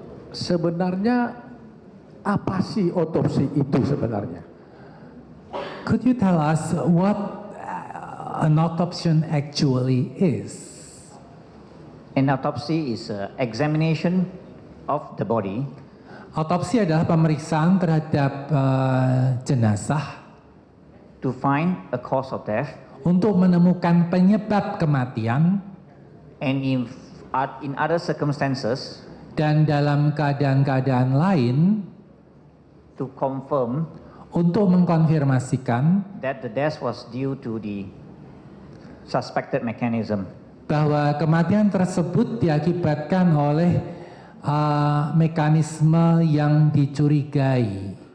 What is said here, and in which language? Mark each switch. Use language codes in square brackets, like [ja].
[id] Sebenarnya apa sih otopsi itu sebenarnya? [en] Could you tell us what an autopsy actually is? An autopsy is an examination of the body [id] Autopsi adalah pemeriksaan terhadap jenazah [en] to find a cause of death, [id] untuk menemukan penyebab kematian, [en] and in other circumstances [id] dan dalam keadaan-keadaan lain [en] to confirm [id] untuk mengkonfirmasikan [en] that the death was due to the suspected mechanism. [id] bahwa kematian tersebut diakibatkan oleh mekanisme yang dicurigai.